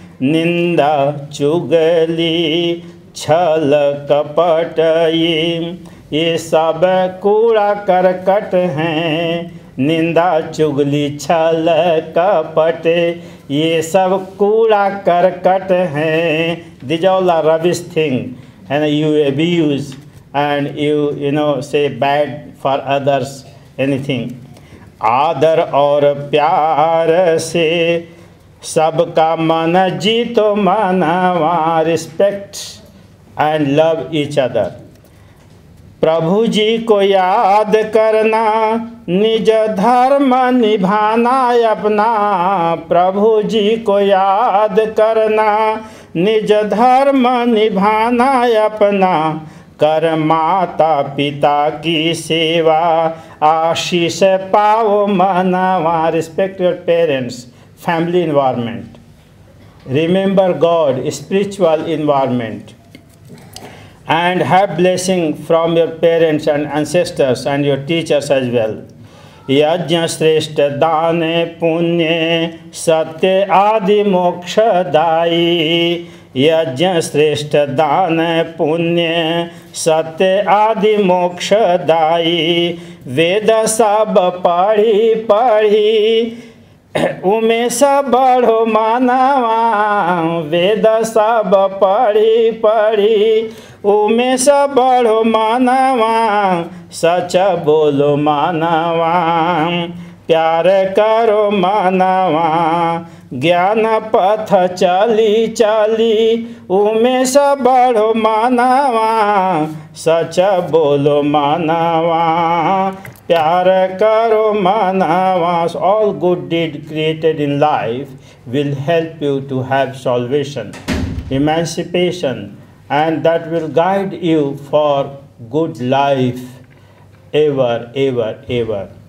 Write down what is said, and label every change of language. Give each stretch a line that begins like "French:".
Hindi: निंदा चुगली छल कपट ये सब कूड़ा करकट हैं, निंदा चुगली छल कपट ये सब कूड़ा करकट हैं।
English: These all are rubbish thing, and you abuse and you know say bad for others anything.
Hindi: आदर और प्यार से सबका मन जीतो मानवा,
English: respect and love each other.
Hindi: प्रभु जी को याद करना निज धर्म निभाना अपना, प्रभु जी को याद करना निज धर्म निभाना अपना। कर माता पिता की सेवा आशीष पाओ मनवा,
English: respect your parents, family environment, remember God, spiritual environment, and have blessing from your parents and ancestors and your teachers as well.
Hindi: यज्ञ श्रेष्ठ दान पुण्य सत्य आदि मोक्षदायी, यज्ञ श्रेष्ठ दान पुण्य सत्य आदि मोक्षदायी। वेद सब पढ़ी पढ़ी उमेश बढ़ो मानवा, वेद सब पढ़ी पढ़ी उमेश बढ़ो मानवा, सच बोलो मानवा, प्यार करो मानवा। ज्ञान पथ चली चली उमेश बढ़ो मानवा, सच बोलो मानवा, प्यार करो मानवा।
English: All good deed created in life will help you to have salvation, emancipation, and that will guide you for good life ever, ever, ever.